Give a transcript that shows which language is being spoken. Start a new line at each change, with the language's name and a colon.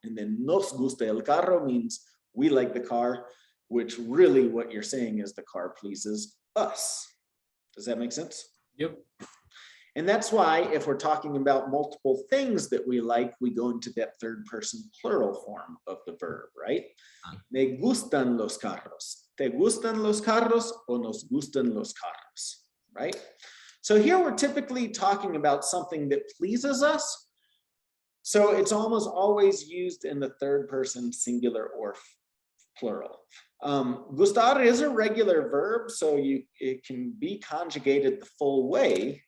English: And then
Spanish: nos gusta el carro
English: means we like the car, which really what you're saying is the car pleases us. Does that make sense? Yep. And that's why if we're talking about multiple things that we like, we go into that third person plural form of the verb, right?
Spanish: Me gustan los carros. ¿Te gustan los carros o nos gustan los carros?
English: Right? So here we're typically talking about something that pleases us. So it's almost always used in the third person singular or plural. Gustar is a regular verb, so it can be conjugated the full way.